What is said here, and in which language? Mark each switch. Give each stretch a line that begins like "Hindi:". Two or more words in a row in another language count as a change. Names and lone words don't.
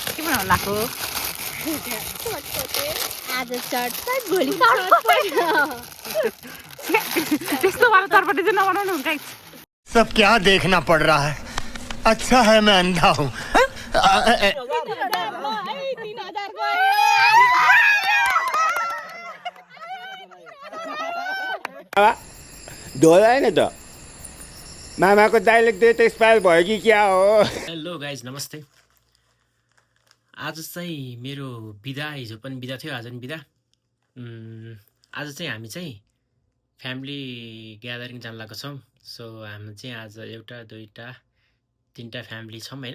Nepali: बनाउनु लाग्यो आज चटपट भोलि चटपट त्यस्तो वाला चटपटी चाहिँ नबनाउनु हुन्छ
Hindi: सब क्या देखना पड़ रहा है अच्छा है मैं अंधा हूँ
Nepali: ढोला हैन त मामाको डाइलेक्ट त एक्सपायर भयो कि क्या हो
English: hello guys
Nepali: नमस्ते आज चाहिँ मेरो बिदा हिजो पनि बिदा थियो आज पनि बिदा आज चाहिँ हामी चाहिँ
English: family gathering
Nepali: जान लागेको छौँ सो हामी चाहिँ आज एउटा दुईटा तीनटा फ्यामिली छौँ हैन